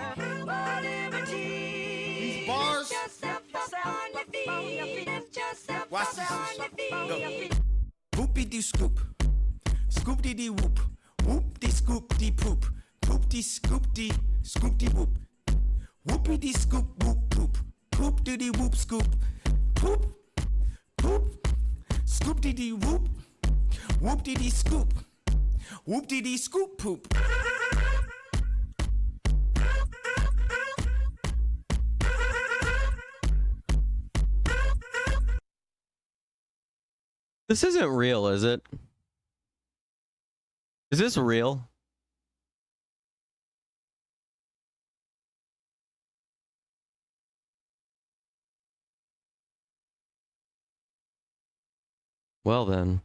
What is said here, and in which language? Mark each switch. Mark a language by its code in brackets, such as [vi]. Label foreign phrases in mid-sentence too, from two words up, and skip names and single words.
[en] these bars, watch this shit. Go. Whoopie dee scoop, scoop dee dee whoop, whoop dee scoop dee poop, poop dee scoop dee whoop, whoopie dee scoop whoop poop, poop dee dee whoop scoop, poop, poop, scoop dee dee whoop. Whoop dee dee scoop. Whoop dee dee scoop poop. This isn't real, is it? Is this real? Well then.